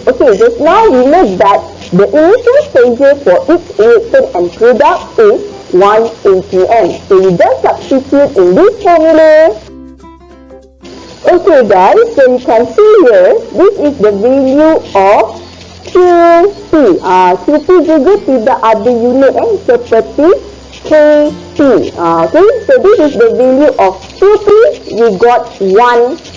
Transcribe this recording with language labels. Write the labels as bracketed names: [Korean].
[English] Okay, just now we know that the initial pressure for each reactant and product is 1 atm. So we just substitute in this formula. Okay guys, so you can see here, this is the value of QP. [Malay] QP juga tidak ada unit seperti KP. [English] Okay, so this is the value of QP. We got 1.00.